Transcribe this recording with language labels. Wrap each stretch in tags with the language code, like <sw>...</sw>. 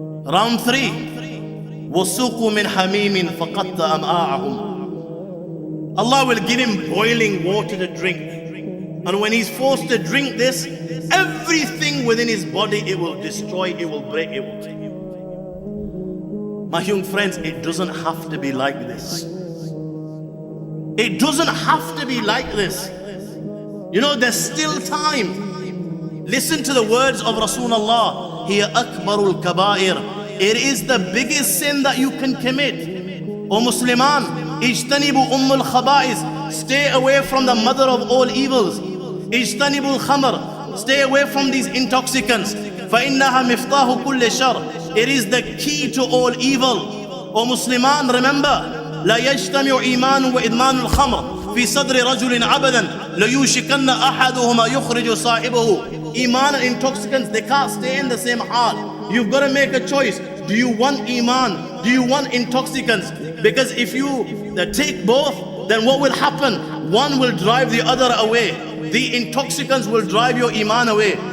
<en>Round 3,</en> <ar>وَسُوقُوا مِنْ حَمِيمٍ فَقَطَّ أَمْعَاءَهُمْ.</ar> <en>Allah will give him boiling water to drink. And when he's forced to drink this, everything within his body, it will destroy, it will break, it will take. My young friends, it doesn't have to be like this. It doesn't have to be like this. There's still time. Listen to the words of Rasulullah.</en> <ar>Hiya akbarul kabair.</ar> <en>It is the biggest sin that you can commit.</en> <ar>O Musliman, ijtanibu ummul khaba'is.</ar> <en>Stay away from the mother of all evils.</en> <ar>Ijtanibul khamr.</ar> <en>Stay away from these intoxicants.</en> <ar>فَإِنَّهَا مِفْتَاحُ كُلِّ شَرٍ.</ar> <en>It is the key to all evil.</en> <ar>O Musliman,</ar> <en>remember,</en> <ar>لا يجتمع إيمان وإدمان الخمر في صدر رجل عبدا ليوشكن أحدهما يخرج صاحبه.</ar> <en>Iman and intoxicants, they can't stay in the same heart. You've got to make a choice. Do you want Iman? Do you want intoxicants? Because if you take both, then what will happen? One will drive the other away. The intoxicants will drive your Iman away.</en>